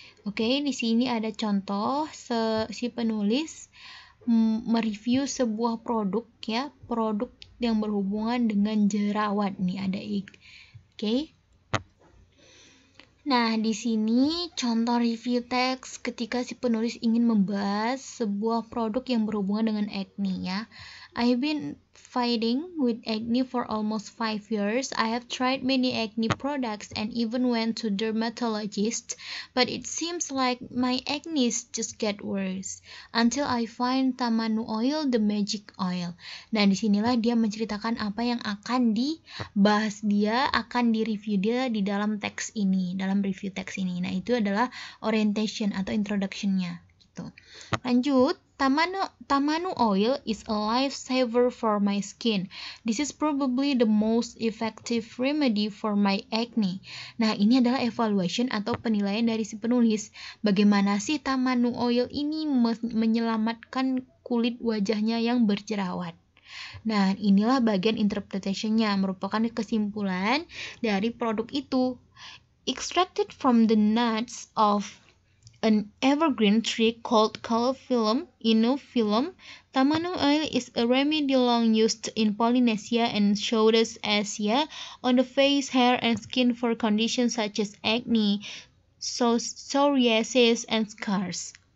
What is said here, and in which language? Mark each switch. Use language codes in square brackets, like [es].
[id] Oke, di sini ada contoh si penulis mereview sebuah produk ya, produk yang berhubungan dengan jerawat nih, ada oke. Nah, di sini contoh review teks ketika si penulis ingin membahas sebuah produk yang berhubungan dengan acne ya. [en] I've been fighting with acne for almost 5 years. I have tried many acne products and even went to dermatologist, but it seems like my acne just get worse until I find Tamanu oil, the magic oil. [id] Nah, disinilah dia menceritakan apa yang akan dibahas dia, akan direview dia di dalam teks ini, dalam review teks ini. Nah, itu adalah orientation atau introduction-nya gitu. Lanjut, [en] Tamanu oil is a lifesaver for my skin. This is probably the most effective remedy for my acne. [id] Nah, ini adalah evaluation atau penilaian dari si penulis. Bagaimana sih Tamanu oil ini menyelamatkan kulit wajahnya yang berjerawat. Nah, inilah bagian interpretation-nya, merupakan kesimpulan dari produk itu. [en] Extracted from the nuts of an evergreen tree called Calophyllum inophyllum, Tamanu oil is a remedy long used in Polynesia and Southeast Asia on the face, hair, and skin for conditions such as acne, psoriasis, and scars.